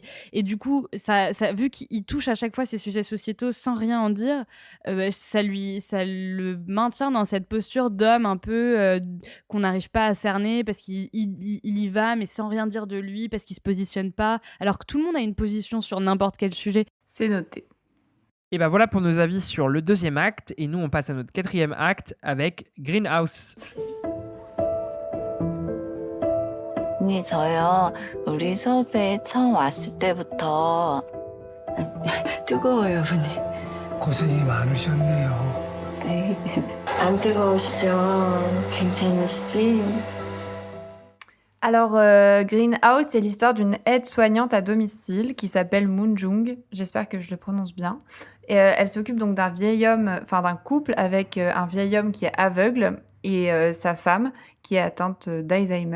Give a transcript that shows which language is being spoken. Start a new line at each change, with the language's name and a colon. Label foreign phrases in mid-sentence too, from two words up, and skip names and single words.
French: Et du coup, vu qu'il touche à chaque fois ces sujets sociétaux sans rien en dire, ça le maintient dans cette posture d'homme un peu qu'on n'arrive pas à cerner, parce qu'il y va, mais sans rien dire de lui, parce qu'il se positionne pas, alors que tout le monde a une position sur n'importe quel sujet. C'est noté. Et voilà pour nos avis sur le deuxième acte. Et nous, on passe à notre quatrième acte avec Greenhouse.
Korean: 언니, 저요. 우리 수업에 처음 왔을 때부터 뜨거워요, 어머니. 고생이 많으셨네요. 안 뜨거우시죠? 괜찮으시지?
French: Alors, Greenhouse, c'est l'histoire d'une aide-soignante à domicile qui s'appelle Moon Jung. J'espère que je le prononce bien. Et elle s'occupe donc d'un couple avec un vieil homme qui est aveugle et sa femme qui est atteinte d'Alzheimer.